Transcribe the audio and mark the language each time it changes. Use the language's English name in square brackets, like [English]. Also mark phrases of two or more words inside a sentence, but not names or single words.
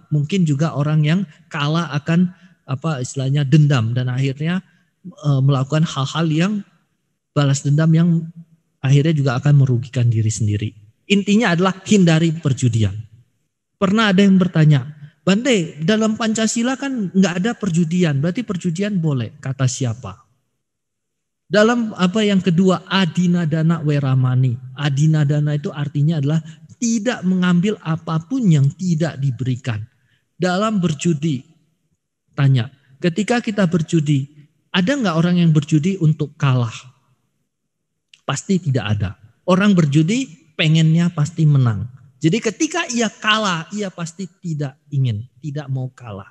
[Indonesian] Mungkin juga orang yang kalah akan istilahnya dendam dan akhirnya melakukan hal-hal yang balas dendam yang akhirnya juga akan merugikan diri sendiri. Intinya adalah hindari perjudian. Pernah ada yang bertanya, Bante, dalam Pancasila kan nggak ada perjudian, berarti perjudian boleh? Kata siapa? Dalam yang kedua, [Pali] adinadana weramani. [Indonesian] Adinadana itu artinya adalah tidak mengambil apapun yang tidak diberikan. Dalam berjudi, tanya, ketika kita berjudi, ada nggak orang yang berjudi untuk kalah? Pasti tidak ada. Orang berjudi pengennya pasti menang. Jadi ketika ia kalah, ia pasti tidak ingin, tidak mau kalah.